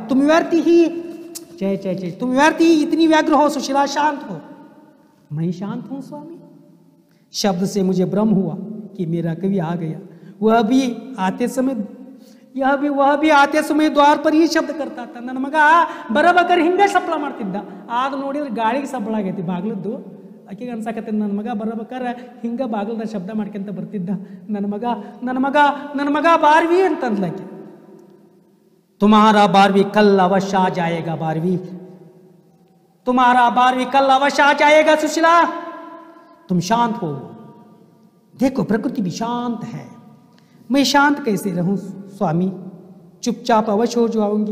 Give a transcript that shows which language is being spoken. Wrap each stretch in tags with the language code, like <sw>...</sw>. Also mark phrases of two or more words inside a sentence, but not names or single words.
<hi>तुम व्यर्थी ही तुम व्यर्थी ही इतनी व्यग्र हो सुशीला, शांत हो। मैं शांत हूं स्वामी। शब्द से मुझे भ्रम हुआ कि मेरा कवि आ गया। वह भी आते समय द्वार पर ही शब्द करता था।</hi> <kn>ನನ್ನ ಮಗ ಬರಬೇಕಾದ್ರೆ ಹಿಂಗೆ ಸಪ್ಪಳ ಮಾಡ್ತಿದ್ದ. ಆಗ ನೋಡಿದ್ರೆ ಗಾಳಿಗೆ ಸಪ್ಪಳ ಆಗೈತಿ ಬಾಗ್ಲದ್ದು. ಆಕೆಗೆ ಅನ್ಸಾಕತ್ತೆ ನನ್ನ ಮಗ ಬರಬೇಕಾದ್ರೆ ಹಿಂಗೆ ಬಾಗ್ಲದ ಶಬ್ದ ಮಾಡ್ಕೊಂತ ಬರ್ತಿದ್ದ. ನನ್ನ ಮಗ ಬಾರ್ವಿ ಅಂತಂದ್ಲಾಕೆ.</kn> <hi>तुम्हारा बारहवीं कल अवश्य आ जाएगा बारहवीं, तुम्हारा बारहवीं कल अवश्य आ जाएगा सुशीला, तुम शांत हो। देखो प्रकृति भी शांत है, मैं शांत कैसे रहूं स्वामी, चुपचाप अवश्य हो जाऊंगी।</hi>